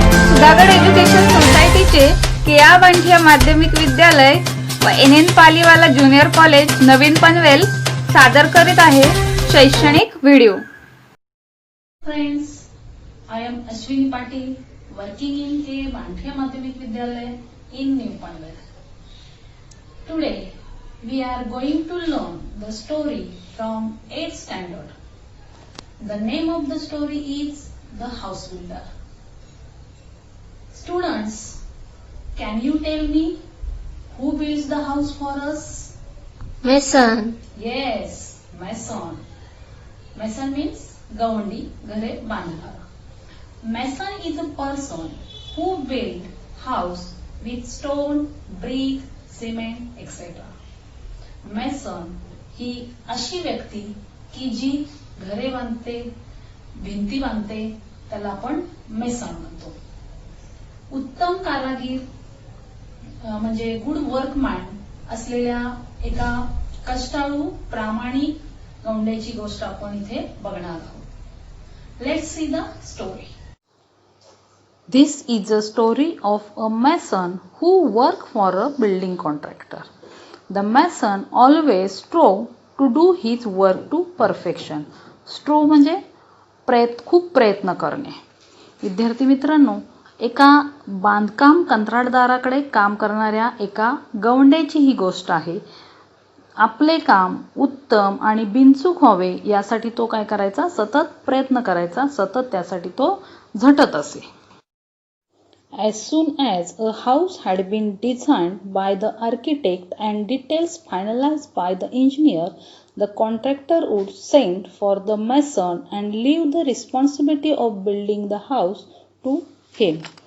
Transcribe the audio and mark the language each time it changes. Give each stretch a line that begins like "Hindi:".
Marathi: Sudhagad education सोसायटीचे केआ बांठिया माध्यमिक विद्यालय व NN पालीवाला ज्युनियर कॉलेज नवीन पनवेल सादर करीत आहे शैक्षणिक video.
English: Friends, I am Ashwini Patil, working in K. Banthia Madhyamik Vidyalaya in New Panvel. Today, we are going to learn the story from 8th standard. The name of the story is The House Builder. Students, can you tell me who builds the house for us? Mason. Yes, mason. Mason means
Marathi: गवंडी, घरे बांधणारा.
English: Mason is a person who build house with stone, brick, cement, etc.
Marathi: Mason ही अशी व्यक्ती की जी घरे बांधते, भिंती बांधते, त्याला आपण मेसन म्हणतो. उत्तम कारागीर म्हणजे
English: good workman
Marathi: असलेल्या एका कष्टाळू प्रामाणिक गवंड्याची गोष्ट आपण इथे बघणार आहोत.
English: Let's see the story. This is a story of a mason who worked for a building contractor. The mason always strove to do his work to perfection.
Marathi: Strove म्हणजे खूप प्रयत्न करणे. विद्यार्थी मित्रांनो, एका बांधकाम कंत्राटदाराकडे काम करणाऱ्या एका गवंड्याची ही गोष्ट आहे. आपले काम उत्तम आणि बिनचूक व्हावे यासाठी तो काय करायचा, सतत प्रयत्न करायचा, सतत त्यासाठी तो झटत असे.
English: As soon as a house had been designed by the architect and details finalized by the engineer, the contractor would send for the mason and leave the responsibility of building the house to him.